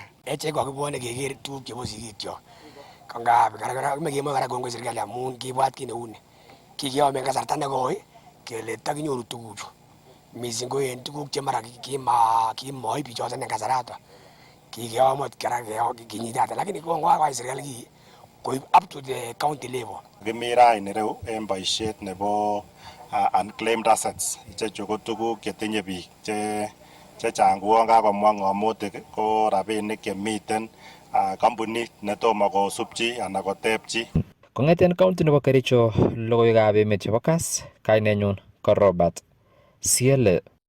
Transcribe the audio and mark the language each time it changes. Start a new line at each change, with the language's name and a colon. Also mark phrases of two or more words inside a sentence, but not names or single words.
Kalenjin: Echek kokibwone keker tuguk chebo sigikyok. Kangap kemoi kora kongoi serikali amun kibwat kit neuni. Kikiyome en kasarta nekoi kele takinyoru tuguchu. Missing ko en tuguk che mara kimoib bichoton en kasaraton. Kikiyom ot kora kinyitate lakini kongokai serikali kii koib
English: up to the county level.
Kalenjin: Kimi raini reu en boisiet nebo
English: unclaimed assets.
Kalenjin: Ichechu ko tuguk chetinye biik chechang kouon kakomwa ng'omutik ko rabinik chemiten kampunit netomo kosubchi anan kotebchi. Kong'eten county nebo Kericho, logoiwekab emet chebo KASS, kainenyun ko Robert Siele.